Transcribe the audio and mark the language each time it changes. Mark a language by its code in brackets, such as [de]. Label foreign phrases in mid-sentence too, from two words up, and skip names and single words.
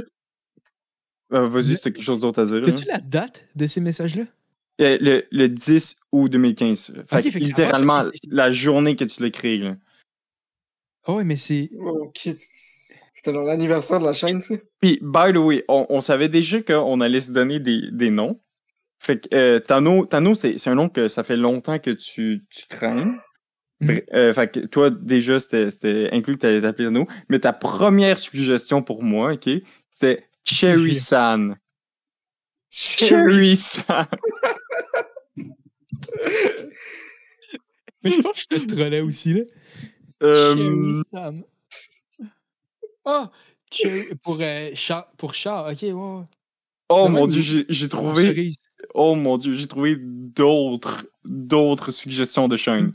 [fr] Vas-y, c'était quelque chose d'autre à dire. As-tu la date de ces messages-là? Le 10 août 2015. Fait que littéralement, la journée que tu l'as créé. Là. Oui, mais c'est. OK. C'était l'anniversaire de la chaîne, ça? Puis, [en] by the way, [fr] on savait déjà qu'on allait se donner des noms. Fait que Tano, c'est un nom que ça fait longtemps que tu traînes. Fait que toi, déjà, c'était inclus que t'allais t'appeler Renaud, mais ta première suggestion pour moi, OK, c'était Cherry-san. Cherry-san. Mais je pense que je te trollais aussi, là. Euh, Cherry-san. Ah! Pour chat, ok, ouais. Oh De mon même, Dieu, j'ai pour trouvé. cerise. Oh mon Dieu, j'ai trouvé d'autres suggestions de chaîne.